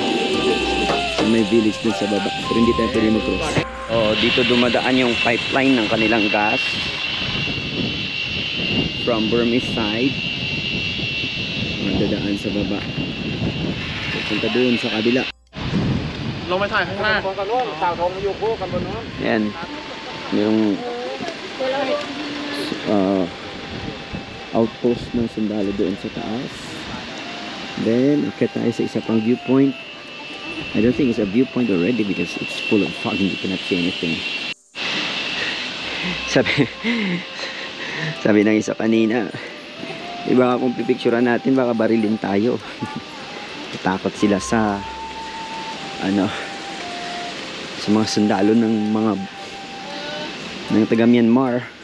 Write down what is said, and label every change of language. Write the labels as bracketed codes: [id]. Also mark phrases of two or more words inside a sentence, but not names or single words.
[tl] So may village dun sa baba, pero hindi tayo pwede mag-cross. Oh, dito dumadaan yung pipeline ng kanilang gas [en] from Burmese side. [tl] Dadaan sa baba. Punta doon sa kabila. [th] ลงไปถ่ายข้างหน้า [tl] Yan. Yung outpost ng sundalo doon sa taas. Then, akit tayo sa isa pang viewpoint. [en] I don't think it's a viewpoint already because it's full of fog and you cannot see anything. [tl] Sabi ng isa kanina, baka kung pipicturean natin, baka barilin tayo. Takot sila sa sa mga sundalo ng taga Myanmar.